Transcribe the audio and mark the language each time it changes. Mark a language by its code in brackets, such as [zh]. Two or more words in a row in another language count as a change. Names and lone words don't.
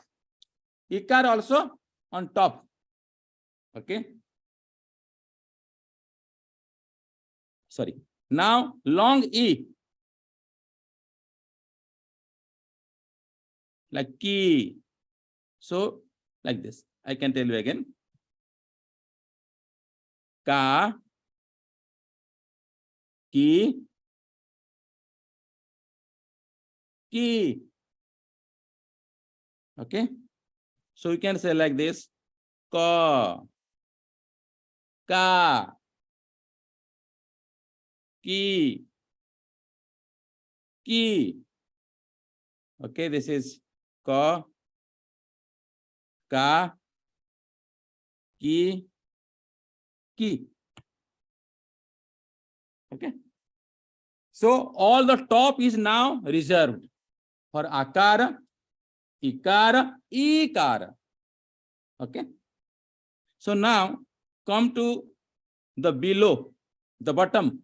[en] Ikar also on top. Okay. Sorry. Now long E. Like key. So like this. I can tell you again. Ka, ki, ki. Okay. So you can say like this. Ka, ka, ki, ki. Okay. This is ka, ka, ki, ki. Okay. So all the top is now reserved for akara, ikara, ikara. Okay. So now come to the below, the bottom.